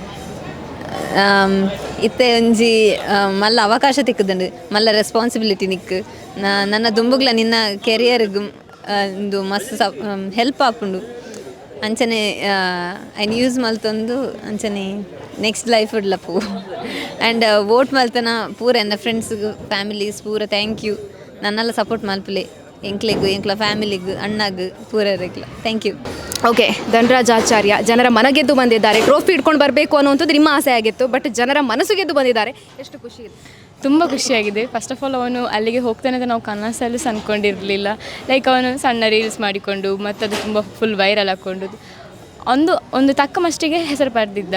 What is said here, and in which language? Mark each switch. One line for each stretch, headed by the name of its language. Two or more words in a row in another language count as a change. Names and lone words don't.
Tulu: ಇತ್ತೆ ಒಂಜಿ ಮಲ್ಲ ಅವಕಾಶ ತಿಕ್ಕುದುಂಡು ಮಲ್ಲ ರೆಸ್ಪಾನ್ಸಿಬಿಲಿಟಿ ನಿಕ್ಕು ನನ್ನ ದುಂಬುಗ್ಲ ನಿನ್ನ ಕೆರಿಯರ್ಗೆ ಒಂದು ಮಸ್ತ್ ಹೆಲ್ಪ್ ಆಪುಂಡು ಅಂಚನೆ ಐನ್ ಯೂಸ್ ಮಲ್ತೊಂದು ಅಂಚನೆ
English: next life
Tulu: ಇಡ್ಲಪ್ಪು
English: and vote
Tulu: ಮಲ್ತನ ಪೂರ ಎನ್ನ ಫ್ರೆಂಡ್ಸ್ಗೆ ಫ್ಯಾಮಿಲೀಸ್ ಪೂರ
English: thank you
Tulu: ನನ್ನೆಲ್ಲ ಸಪೋರ್ಟ್ ಮಲ್ಪಲೆ ಎಂಕ್ಲೆಗು ಎಂಕ್ಲ ಫ್ಯಾಮಿಲಿಗೂ ಅಣ್ಣಗೆ ಪೂರ ಇರಕ್ಲ
English: thank you.
Kannada: ಓಕೆ ಧನರಾಜ್ ಆಚಾರ್ಯ ಜನರ ಮನಗೆದ್ದು ಬಂದಿದ್ದಾರೆ ಟ್ರೋಫಿ ಇಟ್ಕೊಂಡು ಬರಬೇಕು ಅನ್ನುವಂಥದ್ದು ನಿಮ್ಮ ಆಸೆ ಆಗಿತ್ತು ಬಟ್ ಜನರ ಮನಸ್ಸು ಗೆದ್ದು ಬಂದಿದ್ದಾರೆ ಎಷ್ಟು ಖುಷಿ ಇದೆ ತುಂಬ ಖುಷಿಯಾಗಿದೆ.
English: first of all
Kannada: ಅವನು ಅಲ್ಲಿಗೆ ಹೋಗ್ತಾನೆ ಅಂತ ನಾವು ಕನಸಲ್ಲೂ ಅಂದ್ಕೊಂಡಿರಲಿಲ್ಲ. ಲೈಕ್ ಅವನು ಸಣ್ಣ ರೀಲ್ಸ್ ಮಾಡಿಕೊಂಡು ಮತ್ತು ಅದು ತುಂಬ
English: full viral
Kannada: ಹಾಕ್ಕೊಂಡು ಒಂದು ತಕ್ಕ ಮಟ್ಟಿಗೆ ಹೆಸರು ಪಡೆದಿದ್ದ.